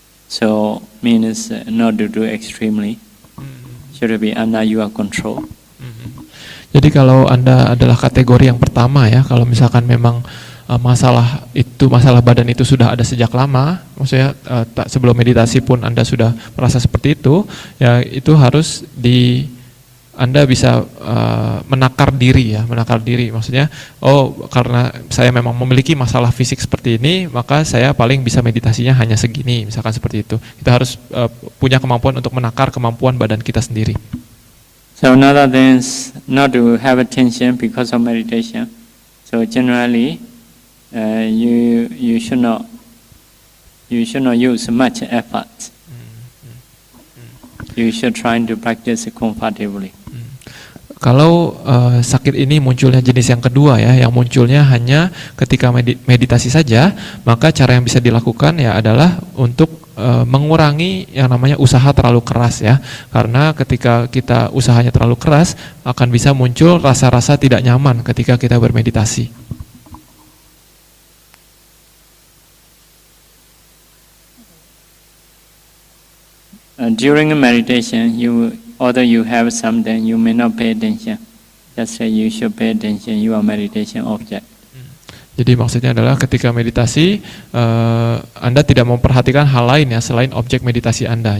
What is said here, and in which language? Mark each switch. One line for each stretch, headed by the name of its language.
English: So means not to do extremely, should be under your control.
Indonesian: Jadi kalau Anda adalah kategori yang pertama ya, kalau misalkan memang masalah badan itu sudah ada sejak lama, maksudnya sebelum meditasi pun Anda sudah merasa seperti itu, ya itu harus Anda bisa menakar diri, maksudnya karena saya memang memiliki masalah fisik seperti ini, maka saya paling bisa meditasinya hanya segini, misalkan seperti itu. Kita harus punya kemampuan untuk menakar kemampuan badan kita sendiri.
English: So another thing is not to have attention because of meditation. So generally, you should not use much effort. You should try to practice comfortably.
Indonesian: Kalau sakit ini munculnya jenis yang kedua ya, yang munculnya hanya ketika meditasi saja, maka cara yang bisa dilakukan ya adalah untuk mengurangi yang namanya usaha terlalu keras ya, karena ketika kita usahanya terlalu keras akan bisa muncul rasa-rasa tidak nyaman ketika kita bermeditasi.
English: During a meditation, although you have something, you may not pay attention. Just say you should pay attention your meditation object.
Indonesian: Jadi maksudnya adalah ketika meditasi Anda tidak memperhatikan hal lain ya selain objek meditasi Anda.